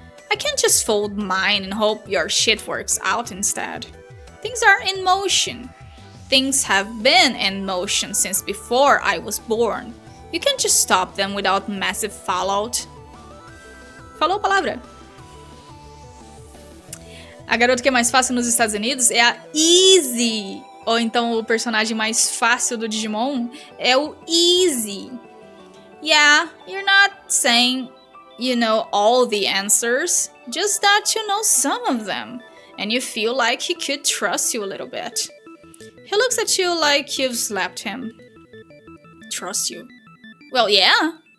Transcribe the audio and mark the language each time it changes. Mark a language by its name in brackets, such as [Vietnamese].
[English] I can't just fold mine and hope your shit works out instead. Things are in motion. Things have been in motion since before I was born. You can't just stop them without massive fallout. [Portuguese] Falou a palavra. A garota que é mais fácil nos Estados Unidos é a Easy. Ou então o personagem mais fácil do Digimon é o Easy. [English] Yeah, you're not saying you know all the answers, just that you know some of them, and you feel like he could trust you a little bit. He looks at you like you've slapped him. Trust you? Well, yeah.